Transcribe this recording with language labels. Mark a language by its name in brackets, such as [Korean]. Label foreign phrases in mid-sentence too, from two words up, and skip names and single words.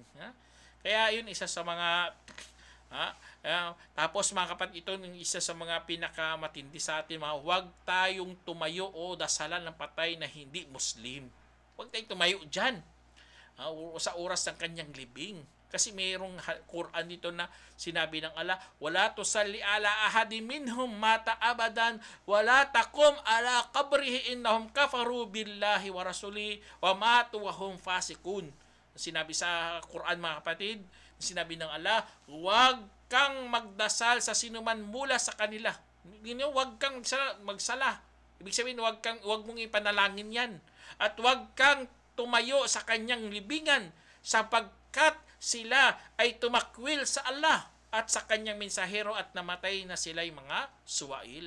[Filipino] Kaya yun, isa sa mga tapos mga kapatid, ito yung isa sa mga pinakamatindi sa atin, huwag tayong tumayo o dasalan ng patay na hindi Muslim. Huwag tayong tumayo dyan sa oras ng kanyang libing. Kasi mayroong Quran dito na sinabi ng Allah, [Arabic] ولا تصل على أحد منهم مات أبدا، ولا تقم على قبره إنهم كفروا بالله ورسوله وماتوا وهم فاسقون. [Filipino] Sinabi sa Quran, mga kapatid, sinabi ng Allah, huwag kang magdasal sa sinuman mula sa kanila. Huwag kang magsala. Ibig sabihin, huwag mong ipanalangin yan. At huwag kang tumayo sa kanyang libingan, sapagkat sila ay tumakwil sa Allah at sa kanyang mensahero at namatay na sila'y mga suwail.